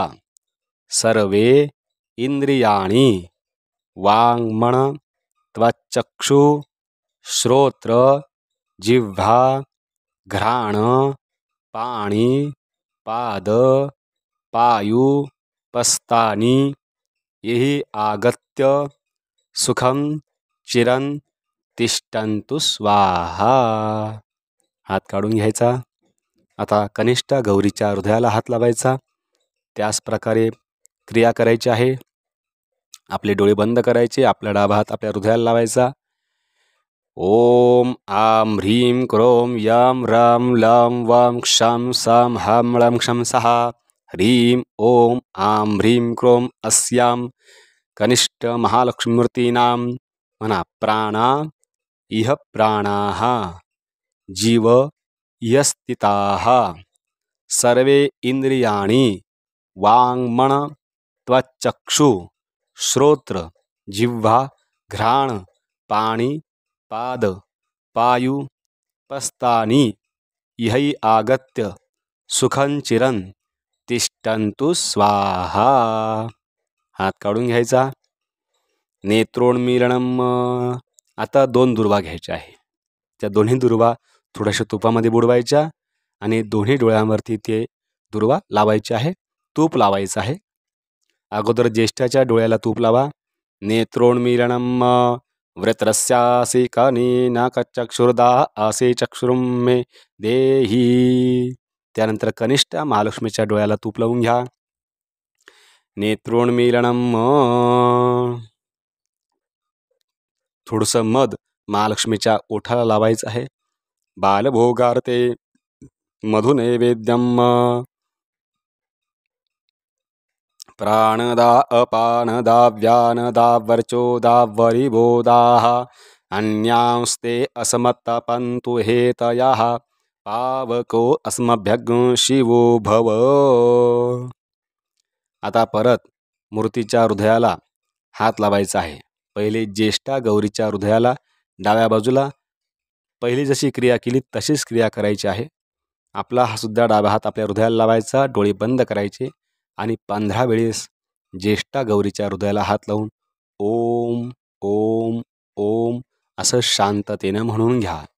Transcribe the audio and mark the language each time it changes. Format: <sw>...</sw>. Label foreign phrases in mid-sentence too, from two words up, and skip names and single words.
<sa>सर्वे इंद्रियाणि वाङ्मन त्वचक्षु श्रोत्र जिह्वा घ्राण पाणी पाद पायु पस्तानि यही आगत्य सुखम चिरन तिष्ठन्तु स्वाहा.</sa> <mr>हात काढून घ्यायचा. आता कनिष्ठ गौरीच्या हृदयाला हात लावायचा. त्याच प्रकारे क्रिया करायची आहे. आपले डोळे बंद करायचे. आपला डावा हात आपल्या हृदयाला लावायचा.</mr> <sa>ओम आं ह्रीं क्रों यं रं लं वं क्षं सं हं लं क्षं सः ह्रीं ओम आं ह्रीं क्रों अस्यां कनिष्ठ महालक्ष्मीमूर्तीनां म्हणा प्राणा इह प्राणाः जीव इह स्थिताः सर्वे इंद्रियाणि वाङ्मन त्वचक्षु श्रोत्र जिह्वा घ्राण पाणी पाद पायु पस्तानि इहै आगत्य सुखं चिरन तिष्ठन्तु स्वाहा.</sa> <mr>हात काढून घ्यायचा. नेत्रोन्मीलनम. आता 2 दुर्वा घ्यायच्या आहे. त्या दोन्ही दुर्वा थोड्याशा तुपामध्ये बुडवायच्या आणि दोन्ही डोळ्यांवरती ते दुर्वा लावायचे आहे. तूप लावायचं आहे. अगोदर ज्येष्ठाच्या डोळ्याला तूप लावा.</mr> <sa>नेत्रोन्मीलनम वृत्रस्यासि कनीना कचक्षुर्दा आसे चक्षुरुं मे देही.</sa> <mr>त्यानंतर कनिष्ठ महालक्ष्मीच्या डोळ्याला तूप लावून घ्या. नेत्रोन्मीलनम. थोडंसं मध महालक्ष्मीच्या ओठाला लावायचं आहे.</mr> <sa>बालभोगार्थे मधुनैवेद्यम. प्राणदा अपानदा व्यानदा वर्चोदा वरिवोदाः अन्यांस्ते असमत्तपन्तु हेतयः पावको अस्मभ्यग्नो शिवो भव.</sa> <mr>आता परत मूर्तीच्या हृदयाला हात लावायचा आहे. पहिले ज्येष्ठा गौरीच्या हृदयाला डाव्या बाजूला पहिली जशी क्रिया केली तशीच क्रिया करायची आहे. आपला हा सुद्धा डावा हात आपल्या हृदयाला लावायचा. डोळे बंद करायचे आणि 15 वेळेस ज्येष्ठा गौरीच्या हृदयाला हात लावून ओम ओम ओम असं शांततेनं म्हणून घ्या.</mr>